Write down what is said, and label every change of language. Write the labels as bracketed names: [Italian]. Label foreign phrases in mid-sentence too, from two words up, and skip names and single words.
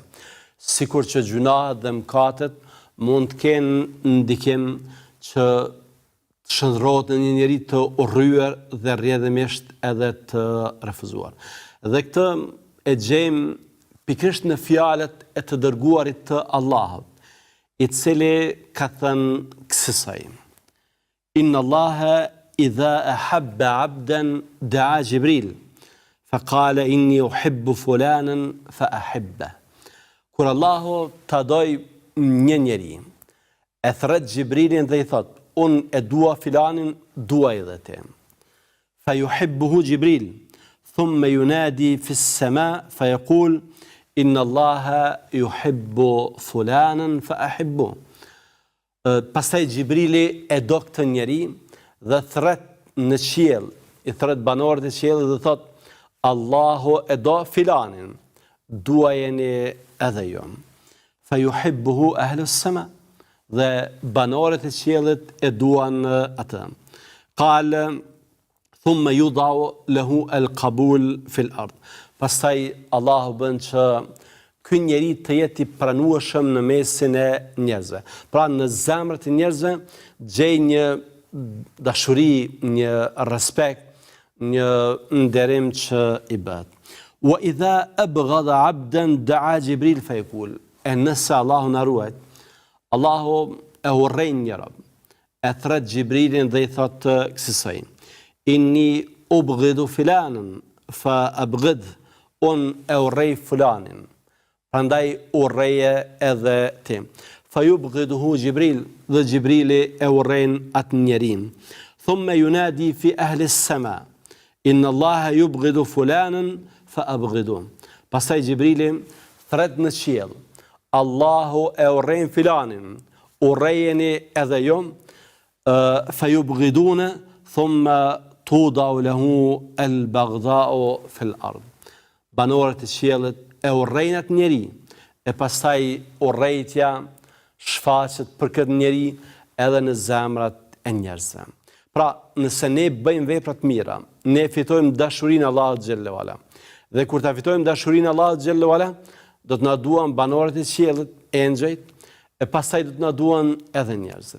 [Albanian] Sikur që gjunahet dhe mëkatet mund të kenë ndikim që shndrohet në një njeri të urryer dhe rrjedhimisht edhe të refuzuar. Dhe këtë e gjejmë pikërisht në fjalët e të dërguarit të Allahut, i cili ka thënë kësaj: [Arabic] إن الله إذا أحب عبدا دعا جبريل فقال إني أحب فلانا فأحبه. [Albanian] Kur Allahu ta doj një njeri, e thret Gjibrilin dhe i thot: unë e dua filanin, dua edhe te. [Arabic] فيحبه جبريل ثم ينادي في السماء فيقول إن الله يحب فلانا فأحبوه. [Albanian] Pastaj Gjibrili e do këtë njeri dhe thret në qiell, i thret banorët e qiellit dhe thot: Allahu e do filanin, duajeni edhe ju. [Arabic] فيحبه أهل السماء, [Albanian] dhe banorët e qiellit e duan atë. [Arabic] قال ثم يوضع له القبول في الأرض. [Albanian] Pastaj Allahu bën që ky njeri të jetë i pranueshëm në mesin e njerëzve. Pra në zemrat e njerëzve gjej një dashuri, një respekt, një nderim që i bëhet. [Arabic] وإذا أبغض عبدا دعا جبريل فيقول. [Albanian] Nëse Allahu na ruaj, Allahu e urrejn një rob, e thret Gjibrilin dhe i thot kësaj: [Arabic] إني أبغض فلانا فأبغضه, [Albanian] unë e urrej fulanin, prandaj urreje edhe ti. [Arabic] فيبغضه جبريل, [Albanian] dhe Gjibrili e urrejn atë njerin. [Arabic] ثم ينادي في أهل السماء إن الله يبغض فلانا فأبغضوه. [Albanian] Pastaj Gjibrili thret në qiell: Allahu e urrejn filanin, urrejeni edhe ju, [Arabic] فيبغضونه ثم توضع له البغضاء في الأرض. [Albanian] Banorët e qiellit e urrejn atë njeri, e pastaj urrejtja shfaqet për këtë njeri edhe në zemrat e njerëzve. Pra, nëse ne bëjmë vepra të mira, ne fitojmë dashurinë e Allahut [Arabic] جل وعلا. [Albanian] Dhe kur ta fitojmë dashurinë e Allahut [Arabic] جل وعلا, [Albanian] do të na duan banorët e qiellit, engjëjt, e pastaj do të na duan edhe njerëzit.